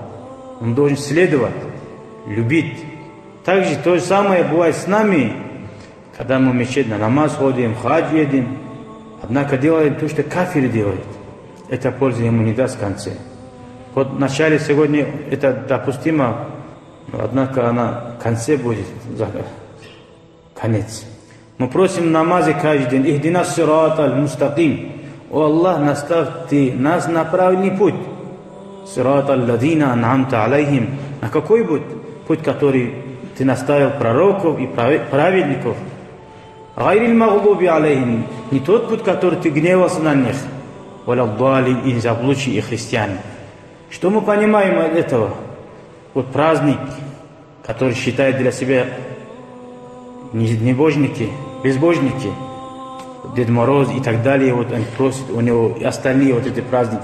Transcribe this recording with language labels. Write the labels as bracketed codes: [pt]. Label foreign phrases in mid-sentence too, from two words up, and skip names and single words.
[ru] Он должен следовать, любить. Также то же самое бывает с нами, когда мы в мечеть на намаз ходим, в хадж едем. Однако делаем то, что кафир делает. Это пользы ему не даст в конце. Вот в начале сегодня это допустимо, но однако она в конце будет конец. Мы просим намазы каждый день: [ar] «اهدنا الصراط المستقيم». [ru] О Аллах, наставь ты нас на правильный путь. [ar] صراط الذين أنعمت عليهم. [ru] На какой путь? Путь, который ты наставил пророков и праведников. [ar] غير المغضوب عليهم. [ru] Не тот путь, который ты гневался на них. Валяддалин, и заблудшие и христиане. Что мы понимаем от этого? Вот праздник, который считает для себя небожники, безбожники, Дед Мороз и так далее, вот он просит у него и остальные вот эти праздники.